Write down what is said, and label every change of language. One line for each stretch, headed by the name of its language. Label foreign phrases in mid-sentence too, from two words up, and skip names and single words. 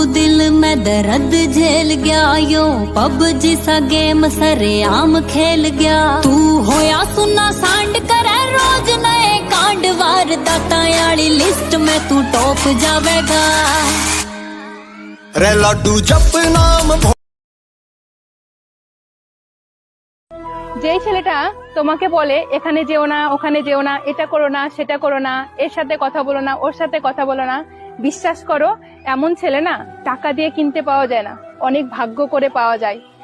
Haryanvi: दिल में दर्द झेल गया, यो पबजी सा गेम सरे आम खेल गया। तू होया सुना सांड करे रोज नए कांड, वारदातां वाली लिस्ट में तू टॉप जावेगा। रे लड्डू जप नाम
Bangla: যেই ছেলেটা তোমাকে বলে এখানে যেও না, ওখানে যেও না, এটা করো না, সেটা করো না, এর সাথে কথা বলো না, ওর সাথে কথা বলো না, বিশ্বাস করো এমন ছেলে না টাকা দিয়ে কিনতে পাওয়া যায় না, অনেক ভাগ্য করে পাওয়া যায়।